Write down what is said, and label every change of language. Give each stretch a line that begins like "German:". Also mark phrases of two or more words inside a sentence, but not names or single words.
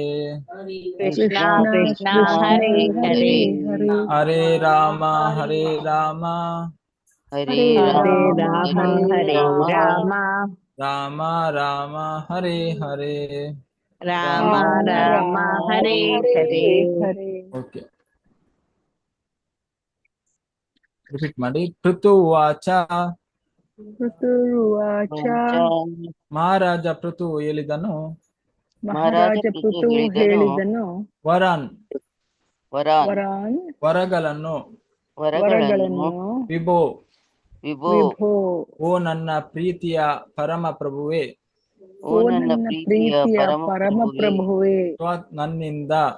Sanskrit: ಕೃಷ್ಣ ಕೃಷ್ಣ ಹರೇ ಹರೇ ಹರೇ ರಾಮ ಹರೇ ರಾಮ ಹರೇ ರಾಮ ಹರೇ ರಾಮ ರಾಮ ರಾಮ ಹರೇ ಹರೇ. ರಾಮ ರಾಮ ಹರೇ ಹರೇ.
Kannada: ಓಕೆ, ರಿಪೀಟ್ ಮಾಡಿ. ಪೃಥುವಾಚ ಮಹಾರಾಜ ಪೃಥು ಹೇಳಿದನು ವರನ್ ವರಗಳನ್ನು ವಿಭೋ ಓ ನನ್ನ ಪ್ರೀತಿಯ ಪರಮ ಪ್ರಭುವೇ ನನ್ನಿಂದ